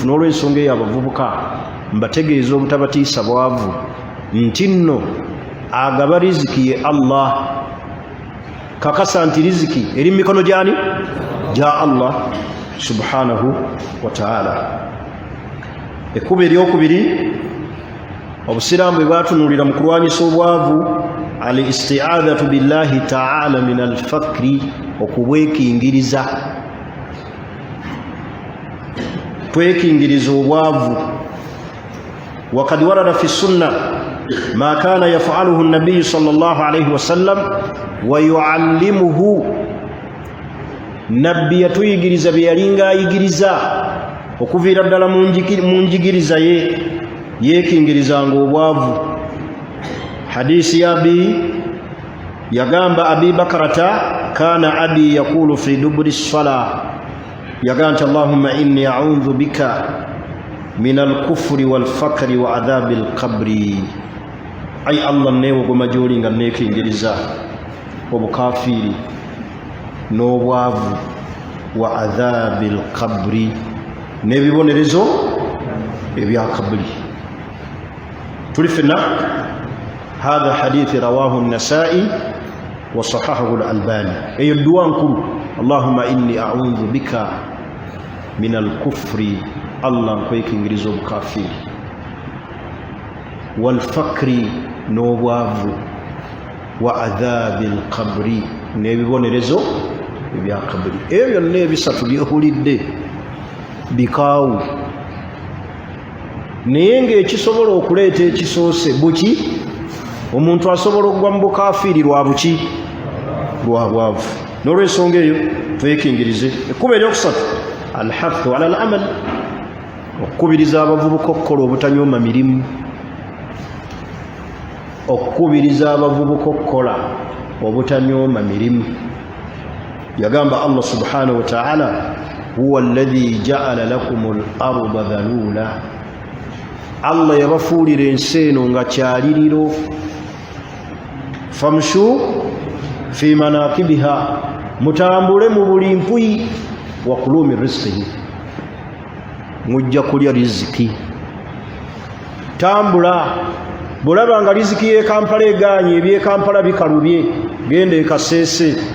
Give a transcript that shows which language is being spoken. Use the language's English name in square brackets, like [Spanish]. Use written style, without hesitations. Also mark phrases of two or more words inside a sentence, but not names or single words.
[Ganda] N'olw'ensonga eyo abavubuka mbategeeza obutabatiisa bwavu nti nno agaba riziki ye Allah. Kakasa nti riziki eri mikono gyani? [Arabic] Gya الله سبحانه وتعالى. [Ganda] Ekkubo eryokubiri obusiraamu bwe bwatunuulira mu kulwanyisa obwavu, [Arabic] الاستعاذة بالله تعالى من الفقر, [Ganda] okubwekingiriza. Twekingiriza obwavu. [Arabic] وقد ورد في السنة ما كان يفعله النبي صلى الله عليه وسلم ويعلمه. [Ganda] Nabbi yatuyigiriza bye yalinga ayigiriza okuviira ddala mu njigiriza ye, yeekingirizanga obwavu. Hadisi ya Abi yagamba [Arabic] أبي بكرة كان أبي يقول في دبر الصلاة, yagamba اللهم إني أعوذ بك من الكفر والفقر وعذاب القبر. [Ganda] Ay Allah newo goma joli nga neekingiriza obukafiri n'obwavu [Arabic] وعذاب القبر, [Ganda] n'ebibonerezo ebya kabri. Tuli fenna [Arabic] هذا حديث رواه النسائي وصححه الألباني. [Ganda] Eyo dua nkulu, [Arabic] اللهم إني أعوذ بك من الكفر, [Ganda] Allah nkwekingiriza obukafiri, [Arabic] wal-fakri n'obwavu, وعذاب القبر [Ganda] n'ebibonerezo ebya kabri. Ebyo byonna ebisatu byehulidde bikaawu, naye ng'ekisobola okuleeta ekisoose buki? Omuntu asobola okugwa mu bukafiri lwa buki? Lwa bwavu. N'olw'ensonga eyo twekingirize. Ekkubo eryokusatu [Arabic] الحث على العمل, [Ganda] okukubiriza abavubuka okukola obutanyooma mirimu. Okukubiriza abavubuka okukola obutanyooma mirimu. [Arabic] Yagamba الله سبحانه وتعالى هو الذي جعل لكم الأرض ذلولا, [Ganda] Allah yabafuulira ensi eno nga kyaliriro. [Arabic] فامشوا في مناكبها, [Ganda] mutambule mu buli mpuyi. [Arabic] وكلوا من رزقه, [Ganda] mujja kulya riziki. Tambula, bulaba nga riziki ye Kampala eganye, ebye Kampala bikalubye, genda e Kasese.